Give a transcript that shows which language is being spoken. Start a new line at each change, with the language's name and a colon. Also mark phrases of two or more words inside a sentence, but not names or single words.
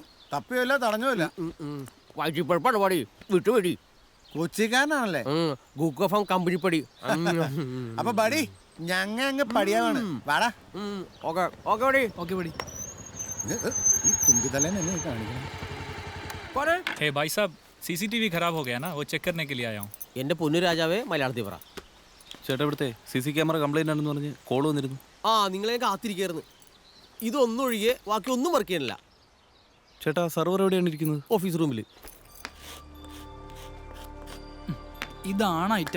Malayalam: തപ്പിയല്ല തടഞ്ഞുമില്ല. വിട്ടുപടി കൊച്ചിക്കാരനാണല്ലേ? കമ്പനിപ്പടി. അപ്പൊ ബടി ഞങ്ങ അങ്ങ് പടിയാവാണ്. വാടാ. ഈ തുമ്പിത്തലേനെ എന്നെ കാണിക്കണം.
Hindi: भाई साहब CCTV खराब हो गया ना, वो चेक करने के लिए आया हूँ.
Malayalam: എന്റെ പൊന്നു രാജാവേ, മലയാളത്തിൽ പറ. ചേട്ടാ, ഇവിടുത്തെ
English: CC camera complaint
Malayalam: ആണെന്ന് പറഞ്ഞ് കോൾ വന്നിരുന്നു. നിങ്ങളെ കാത്തിരിക്കായിരുന്നു. ഇതൊന്നൊഴികെ ബാക്കി ഒന്നും വർക്ക് ചെയ്യാനില്ല. ചേട്ടാ, സെർവർ എവിടെയാണ് ഇരിക്കുന്നത്?
English: office roomil.
Malayalam: ഇതാണ് ഐറ്റം.